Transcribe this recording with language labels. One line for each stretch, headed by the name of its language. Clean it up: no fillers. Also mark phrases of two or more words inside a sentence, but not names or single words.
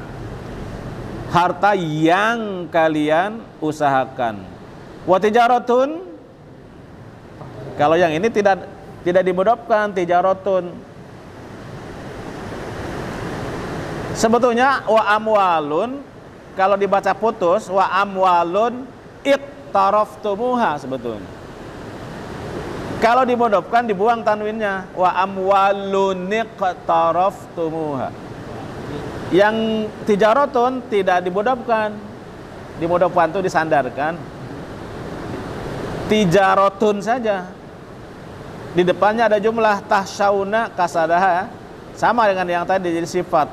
Indonesian: Harta yang kalian usahakan.
Arabic: Wa tijaratun,
Indonesian: kalau yang ini tidak dimudofkan, tijaratun. Sebetulnya
Arabic: wa amwalun
Indonesian: kalau dibaca putus,
Arabic: wa amwalun iqtaraftumuha sebetulnya.
Indonesian: Kalau dimudofkan dibuang tanwinnya,
Arabic: wa amwalun iqtaraftumuha.
Indonesian: Yang tijaratun tidak dimudofkan. Dimudofkan itu disandarkan. Tijaratun saja. Di depannya ada jumlah
Arabic: tahsyauna kasadaha,
Indonesian: sama dengan yang tadi jadi sifat.